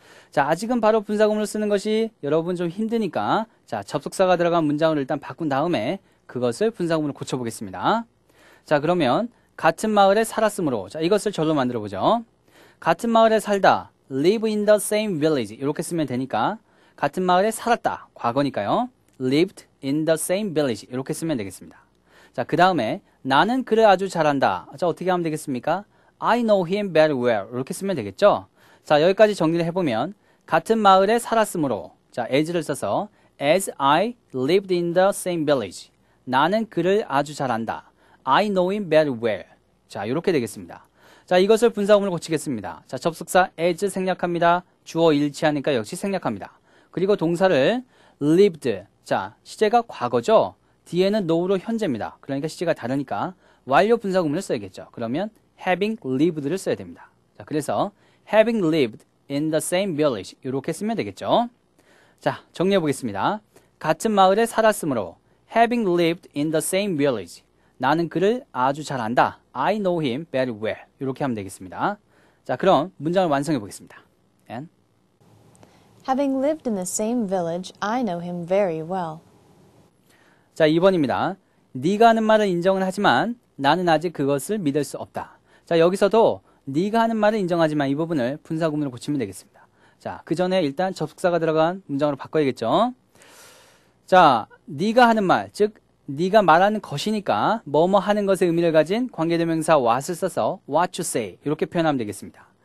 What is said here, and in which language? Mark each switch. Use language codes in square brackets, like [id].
[ko] 자, 아직은 바로 분사구문을 쓰는 것이 여러분 좀 힘드니까 자, 접속사가 들어간 문장을 일단 바꾼 다음에 그것을 분사구문을 고쳐보겠습니다. 자, 그러면 같은 마을에 살았으므로 자, 이것을 절로 만들어 보죠. 같은 마을에 살다 [en] live in the same village [ko] 이렇게 쓰면 되니까 같은 마을에 살았다 과거니까요. [en] lived in the same village [ko] 이렇게 쓰면 되겠습니다. 자, 그 다음에 나는 그를 아주 잘한다. 자, 어떻게 하면 되겠습니까? [en] I know him very well [ko] 이렇게 쓰면 되겠죠. 자, 여기까지 정리를 해보면 같은 마을에 살았으므로 자, as를 써서 [en] as I lived in the same village [ko] 나는 그를 아주 잘 안다. [en] I know him very well. [ko] 자, 이렇게 되겠습니다. 자, 이것을 분사구문을 고치겠습니다. 자, 접속사 as 생략합니다. 주어 일치하니까 역시 생략합니다. 그리고 동사를 lived. 자, 시제가 과거죠. 뒤에는 know로 현재입니다. 그러니까 시제가 다르니까 완료 분사구문을 써야겠죠. 그러면 having lived를 써야 됩니다. 자, 그래서 [en] having lived in the same village [ko] 이렇게 쓰면 되겠죠. 자, 정리해 보겠습니다. 같은 마을에 살았으므로 [en] having lived in the same village [ko] 나는 그를 아주 잘 안다. [en] I know him very well [ko] 이렇게 하면 되겠습니다. 자, 그럼 문장을 완성해 보겠습니다. [en] And Having lived in the same village, I know him very well. [ko] 자, 2번입니다. 네가 하는 말을 인정은 하지만 나는 아직 그것을 믿을 수 없다. 자, 여기서도 네가 하는 말을 인정하지만 이 부분을 분사구문으로 고치면 되겠습니다. 자, 그 전에 일단 접속사가 들어간 문장으로 바꿔야겠죠. 자, 네가 하는 말, 즉 네가 말하는 것이니까 뭐뭐 하는 것의 의미를 가진 관계대명사 what을 써서 [en] what you say [ko] 이렇게 표현하면 되겠습니다.